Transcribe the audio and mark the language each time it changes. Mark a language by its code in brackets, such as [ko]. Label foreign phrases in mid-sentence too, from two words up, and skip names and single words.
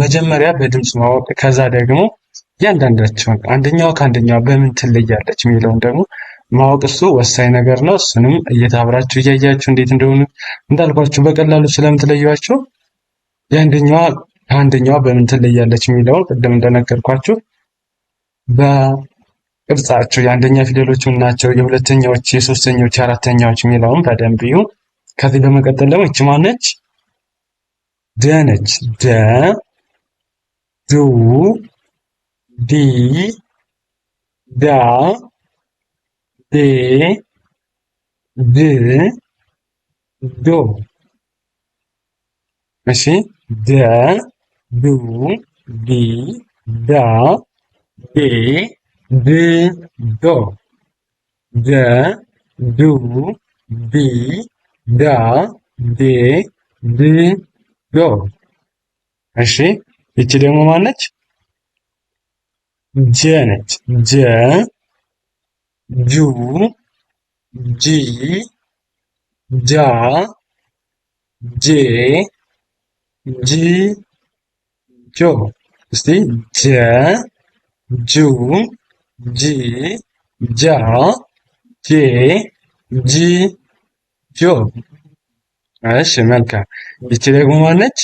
[am] መጀመሪያ በድምፅ ማወቅ፣ ከዛ ደግሞ እያንዳንዳቸውን አንደኛው ከአንደኛው በምን ትለያለች የሚለውን ደግሞ ማወቅ እሱ ወሳኝ ነገር ነው። እሱንም እየታብራችሁ እያያችሁ እንዴት እንደሆኑ እንዳልኳችሁ በቀላሉ ስለምትለዩዋቸው የአንደኛዋ ከአንደኛዋ በምን ትለያለች የሚለውን ቅድም እንደነገርኳችሁ በቅርጻቸው የአንደኛ ፊደሎች ምን ናቸው፣ የሁለተኛዎች፣ የሶስተኛዎች፣ የአራተኛዎች የሚለውን በደንብ እዩ። ከዚህ በመቀጠል ደግሞ ይቺ ማነች? ደ ነች። ደ ዱ ዲ ዳ ዴ ድ ዶ። እሺ ደ ዱ ዲ ዳ ዴ ድ ዶ ደ ዱ ዲ ዳ ዴ ድ ዶ። እሺ ይቺ ደግሞ ማነች? ጀ ነች። ጀ ጁ ጂ ጃ ጄ ጂ ጆ። እስቲ ጀ ጁ ጂ ጃ ጄ ጂ ጆ። እሺ መልካም። ይቺ ደግሞ ማነች?